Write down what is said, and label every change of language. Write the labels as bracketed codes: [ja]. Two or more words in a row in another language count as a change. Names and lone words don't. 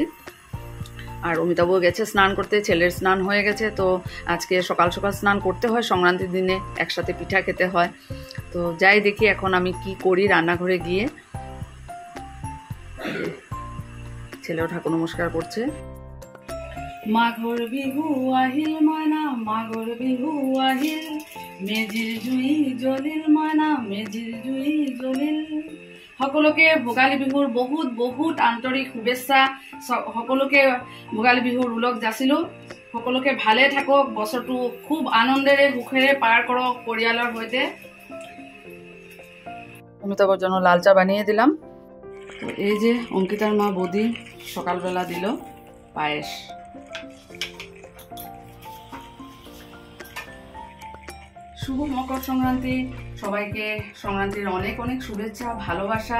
[bn] আর অমিতাভ গেছে স্নান করতে, ছেলের স্নান হয়ে গেছে। তো আজকে সকাল সকাল স্নান করতে হয়, সংক্রান্তির দিনে একসাথে পিঠা খেতে হয়। তো যাই দেখি এখন আমি কি করি রান্নাঘরে গিয়ে। ছেলেও ঠাকুর নমস্কার করছে। [as] মাঘৰ বিহু আহিল মইনা, মাঘৰ বিহু আহিল, মেজিৰ জুই জ্বলিল মইনা, মেজিৰ জুই জ্বলিল। সকলোকে ভোগালী বিহুৰ বহুত বহুত আন্তৰিক শুভেচ্ছা। সকলোকে ভোগালী বিহুৰ ওলগ যাচিলোঁ। সকলোকে ভালে থাকক, বছৰটো খুব আনন্দেৰে সুখেৰে পাৰ কৰক পৰিয়ালৰ সৈতে। [bn] অমিতাভৰ জন্য লাল চা বানিয়ে দিলাম। তো এই যে অঙ্কিতার মা বৌদি সকালবেলা দিল পায়েস। শুভ মকর সংক্রান্তি, সবাইকে সংক্রান্তির অনেক অনেক শুভেচ্ছা, ভালোবাসা।